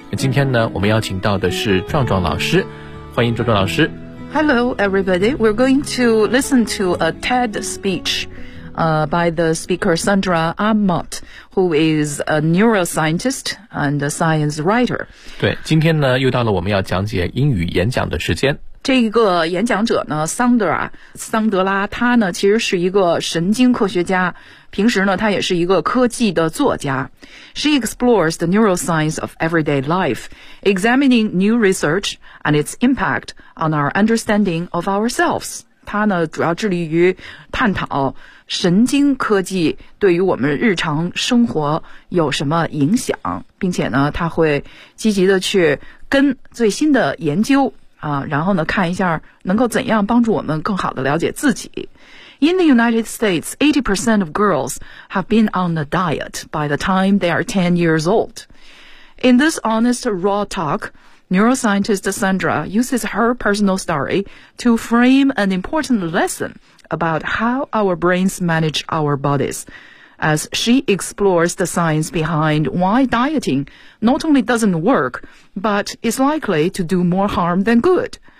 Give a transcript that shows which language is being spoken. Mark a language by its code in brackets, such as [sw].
[zh] 今天呢，我们邀请到的是壮壮老师，欢迎壮壮老师。 [en] Hello everybody, we're going to listen to a TED speech、by the speaker Sandra Amott, who is a neuroscientist and a science writer。 [zh] 对，今天呢又到了我们要讲解英语演讲的时间。这一个演讲者呢，桑德拉，他呢其实是一个神经科学家，平时呢他也是一个科技的作家。 [en] She explores the neuroscience of everyday life, examining new research and its impact on our understanding of ourselves. [zh] 他呢主要致力于探讨神经科技对于我们日常生活有什么影响，并且呢他会积极的去跟最新的研究啊，然后呢看一下能够怎样帮助我们更好的了解自己。 [en] In the United States, 80% of girls have been on a diet by the time they are 10 years old. In this honest raw talk, neuroscientist Sandra uses her personal story to frame an important lesson about how our brains manage our bodies, as she explores the science behind why dieting not only doesn't work, but is likely to do more harm than good.